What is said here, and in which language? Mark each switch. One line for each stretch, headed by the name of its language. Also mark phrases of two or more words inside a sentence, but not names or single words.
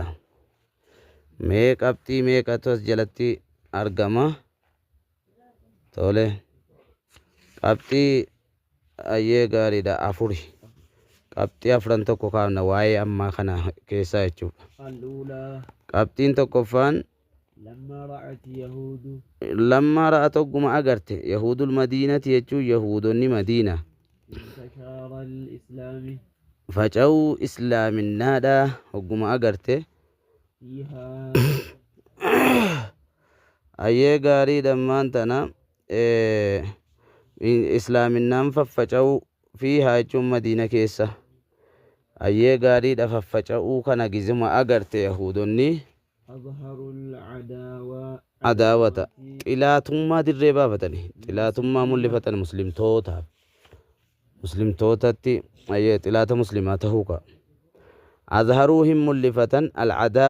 Oromo: Mee qabxii meeqatu as jalatti argama? Tole. Qabxii ayyee gaariidha afuri. Qabxii afran tokko kaafna waa'ee ammaa kana keessaa jechuudha.
Arabic: الأولى
Oromo: Qabxiin tokkoffaan
Arabic: لما رأت يهود لما رأت
Oromo: togguma agarte
Arabic: يهود المدينة
Oromo: jechuun Yahudonni Madiina
Arabic: انتشار الإسلام
Oromo: faca'uu islaaminaadha hogguma agarte
Arabic: فيها
Oromo: ayyee gaarii dhammaan tana islaaminaan faffaca'uu fi jechuun Madiina keessa ayyee gaariidha faffaca'uu kana gizima agarte Yahudonni
Arabic: أظهروا العداوة
Oromo: adaawata xilaatummaa dirree baafatani xilaatummaa mul'ifatan muslimtootatti ayyee xilaata muslimaa tahuu qaba. Azharuu hin mul'ifatan alcadaa